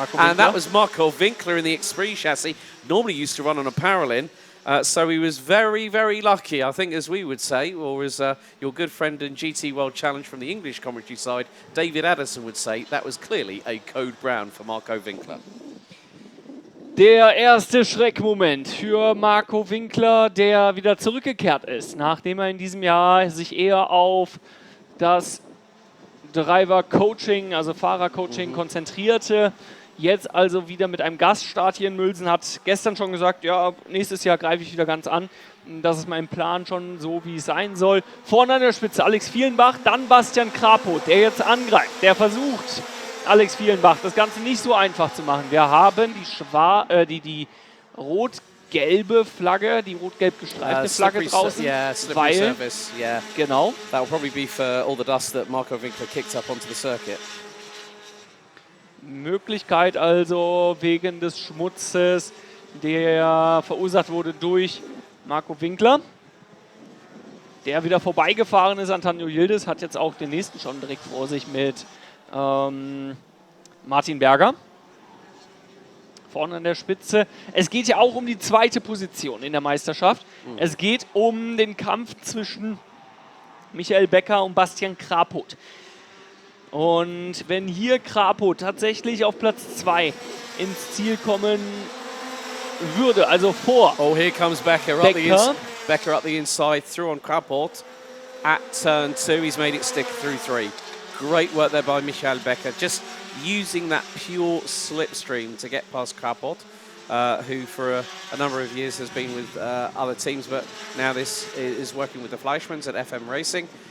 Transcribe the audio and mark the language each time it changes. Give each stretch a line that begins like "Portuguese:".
English: And that was Marco Winkler in the Esprit chassis. Normally used to run on a Paralin. So he was very, very lucky, I think, as we would say, or as your good friend and GT World Challenge from the English commentary side, David Addison, would say, that was clearly a code brown for Marco Winkler.
German: Der erste Schreckmoment für Marco Winkler, der wieder zurückgekehrt ist, nachdem er in diesem Jahr sich eher auf das Driver-Coaching, also Fahrer-Coaching konzentrierte. Jetzt also wieder mit einem Gaststart hier in Mülsen, hat gestern schon gesagt, ja, nächstes Jahr greife ich wieder ganz an. Das ist mein Plan schon so, wie es sein soll. Vorne an der Spitze Alex Fielenbach, dann Bastian Krapot, der jetzt angreift, der versucht, Alex Fielenbach das Ganze nicht so einfach zu machen. Wir haben die rot-gelbe Flagge, die rot-gelb gestreifte Flagge draußen.
English: Yeah, slippery surface, yeah.
German: Genau.
English: That will probably be for all the dust that Marco Winkler kicked up onto the circuit.
German: Möglichkeit also wegen des Schmutzes, der verursacht wurde durch Marco Winkler. Der wieder vorbeigefahren ist an Tanju Yildiz, hat jetzt auch den nächsten schon direkt vor sich mit Martin Berger. Vorne an der Spitze. Es geht ja auch um die zweite Position in der Meisterschaft. Es geht um den Kampf zwischen Michael Becker und Bastian Krapot. Und wenn hier Krapot tatsächlich auf Platz 2 ins Ziel kommen würde, also vor
English: Oh, here comes Becker up the inside, through on Krapot at turn 2. He's made it stick through 3. Great work there by Michael Becker, just using that pure slipstream to get past Krapot, who for a number of years has been with other teams, but now this is working with the Fleischmanns at FM Racing.